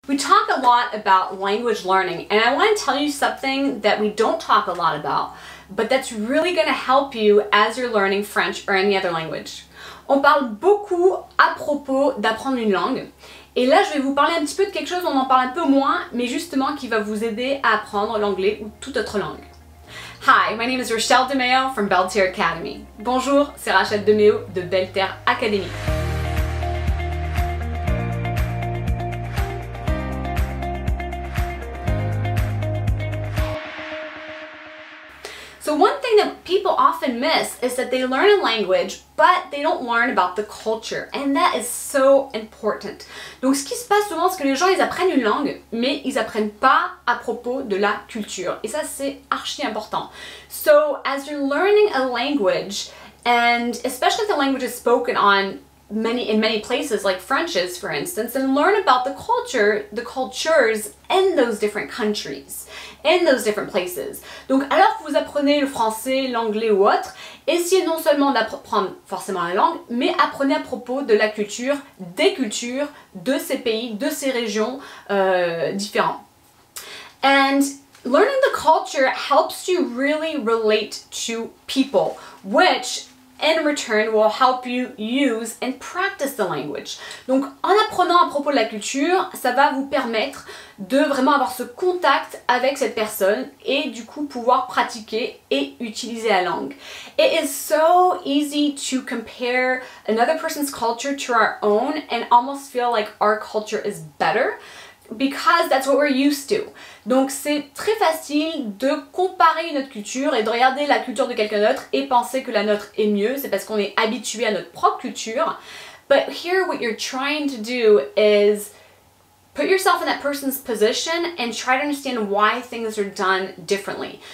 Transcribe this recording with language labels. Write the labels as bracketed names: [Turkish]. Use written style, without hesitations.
[English] We talk a lot about language learning, and I want to tell you something that we don't talk a lot about, but that's really going to help you as you're learning French or any other language. [French] On parle beaucoup à propos d'apprendre une langue, et là je vais vous parler un petit peu de quelque chose, on en parle un peu moins, mais justement qui va vous aider à apprendre l'anglais ou toute autre langue. [English] Hi, my name is Rachel DeMeo from Belle Terre Academy. [French] Bonjour, c'est Rachel DeMeo de Belle Terre Academy. [English] So one thing that people often miss is that they learn a language, but they don't learn about the culture, and that is so important. [French] Donc ce qui se passe souvent, c'est que les gens, ils apprennent une langue, mais ils apprennent pas à propos de la culture. Et ça, c'est archi important. [English] So as you're learning a language, and especially if the language is spoken on in many places like French is, for instance, and learn about the cultures in those different countries, in those different places. [French] Donc alors que vous apprenez le français, l'anglais ou autre, essayez non seulement d'apprendre forcément la langue, mais apprenez à propos de la culture, des cultures, de ces pays, de ces régions différents. [English] And learning the culture helps you really relate to people, which in return will help you use and practice the language. [French] Donc en apprenant à propos de la culture, ça va vous permettre de vraiment avoir ce contact avec cette personne et du coup pouvoir pratiquer et utiliser la langue. [English] It is so easy to compare another person's culture to our own and almost feel like our culture is better, because that's what we're used to. [French] Donc c'est très facile de comparer notre culture et de regarder la culture de quelqu'un d'autre et penser que la nôtre est mieux, c'est parce qu'on est habitué à notre propre culture. [English] But here what you're trying to do is put yourself in that person's position and try to understand why things are done differently.